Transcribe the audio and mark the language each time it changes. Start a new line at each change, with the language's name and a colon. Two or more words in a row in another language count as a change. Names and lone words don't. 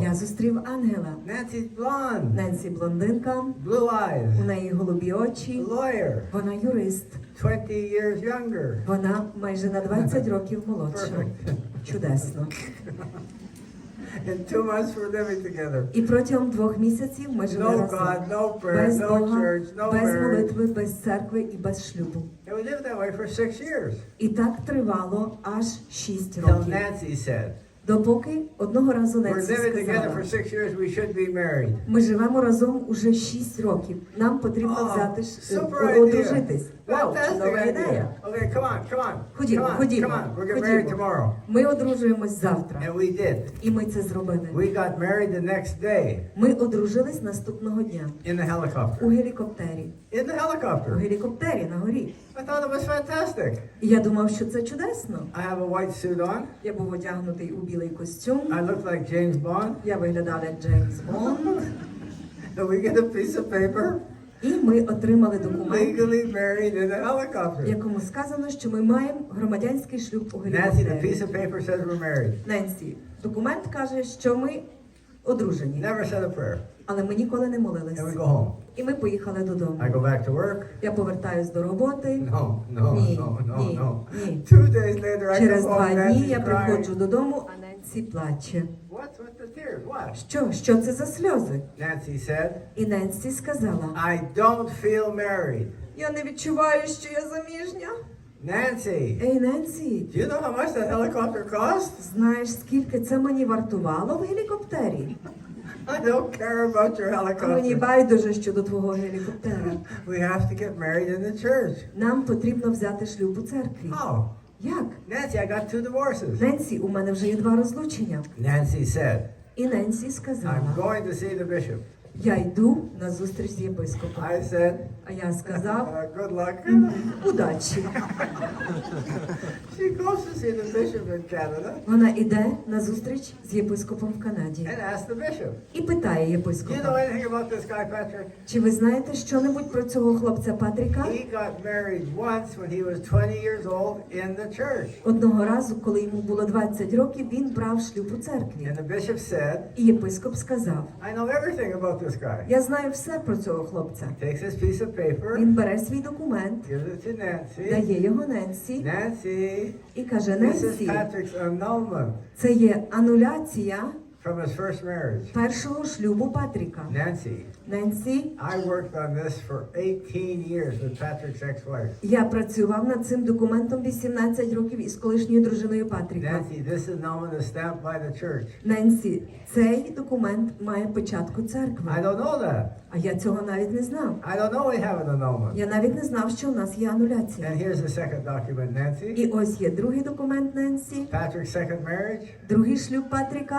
Ukrainian: Я зустрів ангела.
English: Nancy's blonde,
Ukrainian: Ненсі блондинка,
English: blue eyes,
Ukrainian: у неї голубі очі,
English: lawyer,
Ukrainian: вона юрист.
English: 20 years younger.
Ukrainian: Вона майже на 20 років молодша. Чудесно.
English: In 2 months we're living together.
Ukrainian: І протягом 2 місяців ми жили
English: No
Ukrainian: разом.
English: God, no prayer,
Ukrainian: Без
English: no
Ukrainian: Бога,
English: church, no
Ukrainian: без
English: marriage.
Ukrainian: молитви, без церкви і без шлюбу.
English: And we lived that way for 6 years.
Ukrainian: І так тривало аж 6
English: Till
Ukrainian: років.
English: Nancy said,
Ukrainian: Допоки одного разу
English: we're
Ukrainian: Ненсі
English: living together
Ukrainian: сказала,
English: for 6 years, we should be married.
Ukrainian: ми живемо разом уже 6 років. Нам потрібно
English: Oh,
Ukrainian: взяти
English: super idea.
Ukrainian: одружитись. Вау,
English: Fantastic
Ukrainian: чудова
English: idea.
Ukrainian: ідея.
English: Okay, come on, come on.
Ukrainian: Ходімо,
English: Come on,
Ukrainian: ходімо,
English: come on. We're getting married
Ukrainian: ходімо.
English: tomorrow.
Ukrainian: Ми одружуємось завтра.
English: And we did.
Ukrainian: І ми це зробили.
English: We got married the next day
Ukrainian: Ми одружились наступного дня
English: in the helicopter.
Ukrainian: у гелікоптері.
English: In the
Ukrainian: У
English: helicopter.
Ukrainian: гелікоптері на горі.
English: I thought it was fantastic.
Ukrainian: І я думав, що це чудесно.
English: I have a white suit on.
Ukrainian: Я був одягнутий у білий костюм.
English: I look like James Bond.
Ukrainian: Я виглядав як Джеймс Бонд.
English: And we get a piece of paper.
Ukrainian: І ми отримали документ,
English: Legally married in a
Ukrainian: в
English: helicopter.
Ukrainian: якому сказано, що ми маємо громадянський шлюб у
English: Nancy, the
Ukrainian: гелікоптері.
English: piece of paper says we're married.
Ukrainian: Ненсі, документ каже, що ми одружені,
English: Never said a prayer.
Ukrainian: але ми ніколи не молились.
English: And we go home.
Ukrainian: І ми поїхали додому.
English: I go back to work.
Ukrainian: Я повертаюсь до роботи.
English: No, no,
Ukrainian: Ні,
English: no, no,
Ukrainian: ні,
English: no.
Ukrainian: ні.
English: 2 days later, I
Ukrainian: Через
English: come
Ukrainian: 2
English: home,
Ukrainian: дні
English: Nancy's
Ukrainian: я
English: crying.
Ukrainian: приходжу додому, а Ненсі плаче.
English: What's with the tears? What?
Ukrainian: Що це за сльози?
English: Nancy said,
Ukrainian: І Ненсі сказала,
English: I don't feel married.
Ukrainian: я не відчуваю, що я заміжня.
English: Nancy,
Ukrainian: Ей, Ненсі,
English: do you know how much that helicopter cost?
Ukrainian: знаєш, скільки це мені вартувало в гелікоптері?
English: I don't care about your
Ukrainian: А мені
English: helicopter.
Ukrainian: байдуже щодо твого гелікоптера.
English: We have to get married in the church.
Ukrainian: Нам потрібно взяти шлюб у церкві.
English: Oh,
Ukrainian: Як?
English: Nancy, I got 2 divorces.
Ukrainian: Ненсі, у мене вже є 2 розлучення.
English: Nancy said,
Ukrainian: І Ненсі
English: I'm
Ukrainian: сказала,
English: going to see the bishop.
Ukrainian: я йду на зустріч з єпископом.
English: I said,
Ukrainian: А я сказав,
English: good luck.
Ukrainian: удачі.
English: She goes to see the bishop in Canada
Ukrainian: Вона іде на зустріч з єпископом в Канаді
English: and asks the bishop,
Ukrainian: і питає
English: do you know
Ukrainian: єпископа,
English: anything about this guy, Patrick?
Ukrainian: чи ви знаєте що-небудь про цього хлопця Патріка?
English: He got married once when he was 20 years old in the church.
Ukrainian: Одного разу, коли йому було 20 років, він брав шлюб у церкві.
English: And the bishop said,
Ukrainian: І єпископ сказав,
English: I know everything about this guy.
Ukrainian: я знаю все про цього хлопця.
English: Takes this piece of paper,
Ukrainian: Він бере свій документ,
English: gives it to Nancy.
Ukrainian: дає його Ненсі
English: Nancy,
Ukrainian: і каже,
English: this is
Ukrainian: Ненсі,
English: Patrick's annulment
Ukrainian: це є ануляція
English: from his first marriage.
Ukrainian: першого шлюбу Патріка.
English: Nancy,
Ukrainian: Ненсі,
English: I worked on this for 18 years with Patrick's ex-wife.
Ukrainian: я працював над цим документом 18 років із колишньою дружиною Патріка.
English: Nancy, this annulment is stamped by the church.
Ukrainian: Ненсі, цей документ має печатку церкви.
English: I don't know that.
Ukrainian: А я цього навіть не знав.
English: I don't know we have an annulment.
Ukrainian: Я навіть не знав, що у нас є ануляція.
English: And here's the second document, Nancy.
Ukrainian: І ось є другий документ Ненсі.
English: Patrick's second marriage
Ukrainian: Другий шлюб Патріка